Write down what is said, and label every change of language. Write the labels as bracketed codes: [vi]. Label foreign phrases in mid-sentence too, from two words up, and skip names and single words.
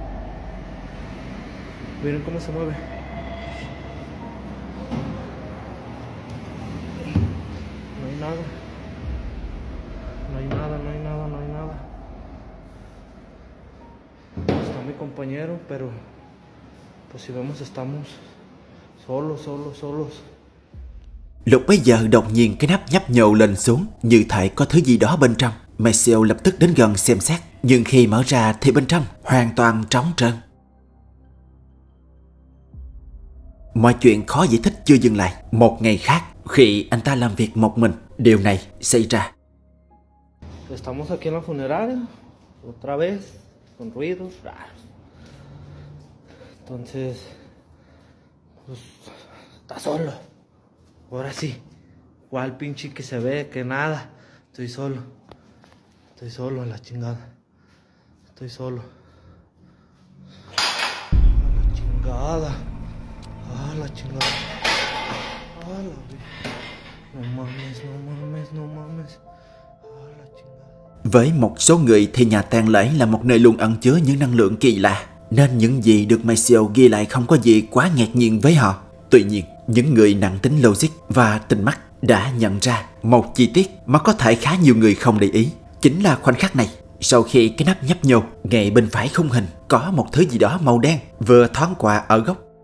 [es] Miren cómo se mueve. No hay nada. No hay nada, no hay nada, no hay nada. Está mi compañero, pero pues si vemos estamos solos. [vi] Lúc bấy giờ đột nhiên cái nắp nhấp nhô lên xuống, như thể có thứ gì đó bên trong. Maceo lập tức đến gần xem xét, nhưng khi mở ra thì bên trong hoàn toàn trống trơn. Mọi chuyện khó giải thích chưa dừng lại. Một ngày khác, khi anh ta làm việc một mình, điều này xảy ra. [es] Estamos aquí en la funeraria, otra vez, con ruidos raros. Entonces, pues, está solo. Ahora sí, cuál pinche que se ve, que nada. Estoy solo, la chingada. Estoy solo. La chingada. La chingada. No mames. La chingada. [vi] Với một số người thì nhà tang lễ là một nơi luôn ẩn chứa những năng lượng kỳ lạ, nên những gì được Maceo ghi lại không có gì quá ngạc nhiên với họ. Tuy nhiên, những người nặng tính logic và tinh mắt đã nhận ra một chi tiết mà có thể khá nhiều người không để ý. Chính là khoảnh khắc này, sau khi cái nắp nhấp nhô, ngay bên phải khung hình có một thứ gì đó màu đen vừa thoáng qua ở góc.